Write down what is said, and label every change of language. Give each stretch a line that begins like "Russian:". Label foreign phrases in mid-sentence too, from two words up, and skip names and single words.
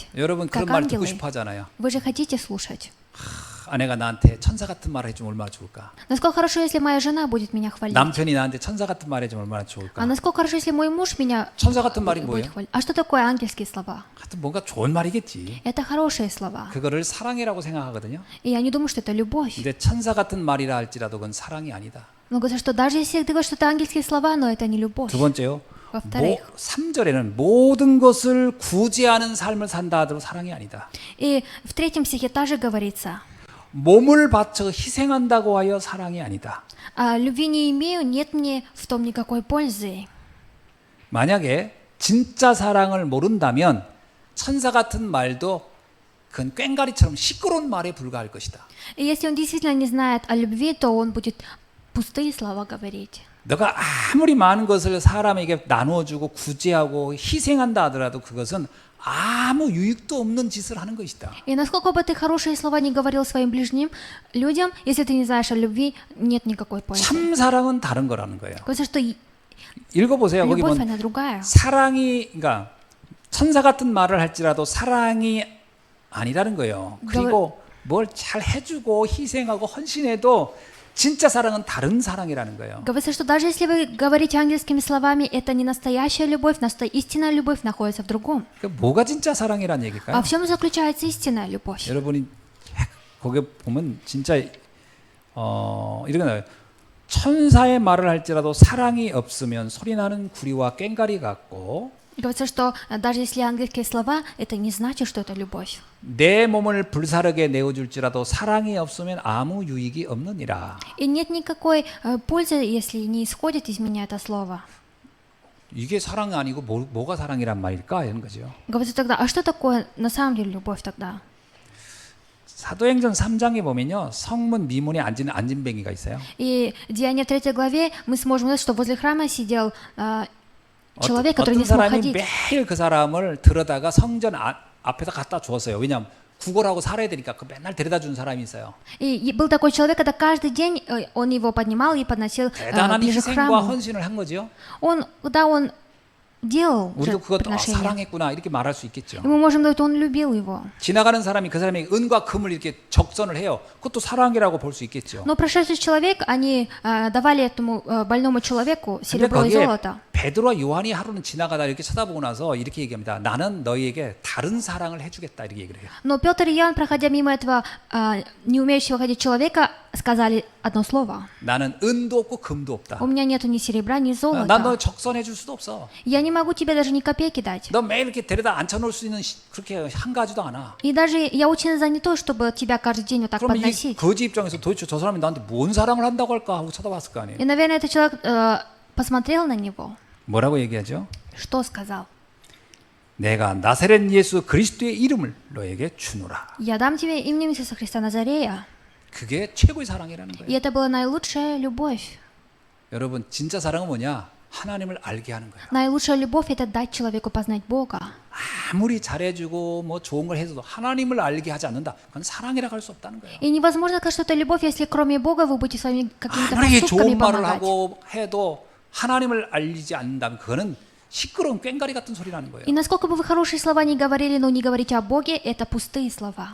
Korean: 여러분 그런
Russian: как
Korean: 말 듣고
Russian: ангелы.
Korean: 싶어 하잖아요.
Russian: Вы же хотите слушать.
Korean: 아내가 나한테 천사 같은 말 해주면 얼마나 좋을까?
Russian: Насколько хорошо, если моя жена будет меня хвалить.
Korean: 남편이 나한테 천사 같은 말 해주면 얼마나 좋을까?
Russian: А насколько хорошо, если мой муж меня
Korean: 천사 같은 말이
Russian: будет
Korean: 뭐예요?
Russian: хвалить. А что такое ангельские слова?
Korean: 하여튼 뭔가 좋은 말이겠지.
Russian: Это хорошие слова.
Korean: 그거를 사랑이라고 생각하거든요.
Russian: И я не думаю, что это любовь.
Korean: 근데 천사 같은 말이라 할지라도 그건 사랑이 아니다.
Russian: Но говорят, что даже если ты говоришь, что это ангельские слова, но это не любовь.
Korean: 두 번째요.
Russian: Во-вторых.
Korean: 3절에는 모든 것을 구제하는 삶을 산다 하더라도 사랑이 아니다.
Russian: И в третьем стихе также говорится,
Korean: 몸을 바쳐 희생한다고 하여 사랑이 아니다.
Russian: «А любви не имею, нет мне в том никакой пользы».
Korean: 만약에 진짜 사랑을 모른다면 천사 같은 말도 그건 꽹가리처럼 시끄러운 말에 불과할 것이다.
Russian: И если он действительно не знает о любви, то он будет пустые слова говорить.
Korean: 너가 아무리 많은 것을 사람에게 나누어주고 구제하고 희생한다 하더라도 그것은 아무 유익도 없는 짓을 하는 것이다.
Russian: И насколько бы ты хорошие слова не говорил своим ближним людям, если ты не знаешь о любви, нет никакой пользы.
Korean: 참 사랑은 다른 거라는 거예요.
Russian: Говорится, что
Korean: 읽어보세요. 거기
Russian: любовь,
Korean: 보면
Russian: она другая.
Korean: 사랑이 그러니까 천사 같은 말을 할지라도 사랑이 아니라는 거예요. 그리고 뭘 잘 해주고 희생하고 헌신해도 진짜 사랑은 다른 사랑이라는 거예요.
Russian: Говорится, что даже если вы говорите ангельскими словами, это не настоящая любовь, истинная любовь находится в другом.
Korean: 그러니까 뭐가 진짜 사랑이란 얘기일까요?
Russian: А в чем заключается истинная любовь?
Korean: 여러분이 거기 보면 진짜 이렇게 나와요. 천사의 말을 할지라도 사랑이 없으면 소리나는 구리와 꽹가리 같고
Russian: Говорится, что даже если ангельские слова, это не значит, что это любовь.
Korean: 내 몸을 불사르게 내어줄지라도 사랑이 없으면 아무 유익이 없느니라.
Russian: И нет никакой пользы, если не исходит из меня это слово.
Korean: 이게 사랑이 아니고 뭐가 사랑이란 말일까 이런 거죠.
Russian: Говорится тогда, а что такое на самом деле любовь тогда?
Korean: 사도행전 3장에 보면요. 성문 미문에 앉은 안진뱅이가 있어요.
Russian: И в Деяния 3 главе мы сможем увидеть, что возле храма сидел человек, который
Korean: 어떤
Russian: не смог
Korean: 사람이
Russian: ходить.
Korean: 매일 그 사람을 들여다가 성전 앞에다 갖다 주었어요. 왜냐하면 구걸하고 살아야 되니까 그 맨날 데려다 준 사람이 있어요.
Russian: И был такой человек, когда каждый день он его поднимал и подносил
Korean: 대단한
Russian: ближе к
Korean: 희생과
Russian: храму.
Korean: 헌신을 한 거죠.
Russian: Когда он делал
Korean: 우리도 그것도
Russian: жертвоприношение,
Korean: 사랑했구나 이렇게 말할 수 있겠죠.
Russian: и мы можем говорить, он любил его.
Korean: 지나가는 사람이 그 사람에게 은과 금을 이렇게 적선을 해요. 그것도 사랑이라고 볼 수 있겠죠.
Russian: Но прошедший человек, они давали этому больному человеку
Korean: 근데
Russian: серебро и
Korean: 거기에
Russian: золото.
Korean: 베드로와 요한이 하루는 지나가다 이렇게 쳐다보고 나서 이렇게 얘기합니다. 나는 너희에게 다른 사랑을 해주겠다 이렇게 얘기를 해요.
Russian: Но Петр и Иоанн, проходя мимо этого не умеющего ходить человека, сказали одно слово.
Korean: 나는 은도 없고 금도 없다.
Russian: У меня нету ни серебра, ни
Korean: 난 너
Russian: золота.
Korean: 적선해 줄 수도 없어.
Russian: Я не могу тебе даже ни копейки дать.
Korean: 너 매일 이렇게 데려다 앉혀놓을 수 있는 그렇게 한가하지도 않아.
Russian: И даже я очень занятой, чтобы тебя каждый день вот так
Korean: 그럼 이
Russian: подносить.
Korean: 거지 입장에서 도대체 저 사람이 나한테 뭔 사랑을 한다고 할까 하고 쳐다봤을 거 아니에요.
Russian: И, наверное, этот человек посмотрел на него.
Korean: 뭐라고 얘기하죠?
Russian: Что сказал?
Korean: 내가 나사렛 예수 그리스도의 이름을 너에게 주노라.
Russian: Я дам тебе именем Иисуса Христа Назарея.
Korean: 그게 최고의 사랑이라는
Russian: И
Korean: 거예요.
Russian: это была наилучшая любовь.
Korean: 여러분 진짜 사랑은 뭐냐? 하나님을 알게 하는 거예요.
Russian: Наилучшая любовь – это дать человеку познать Бога.
Korean: 아무리 잘해주고 뭐 좋은 걸 해도 하나님을 알게 하지 않는다. 그건 사랑이라고 할 수 없다는 거예요.
Russian: И невозможно сказать, что это любовь, если кроме Бога вы будете своими какими-то
Korean: 아무리
Russian: поступками
Korean: 좋은 말을
Russian: помогать.
Korean: 하고 해도 하나님을 알리지 않는다면 그거는 시끄러운 꽹과리 같은 소리라는 거예요.
Russian: И насколько бы вы хорошие слова не говорили, но не говорите о Боге, это пустые слова.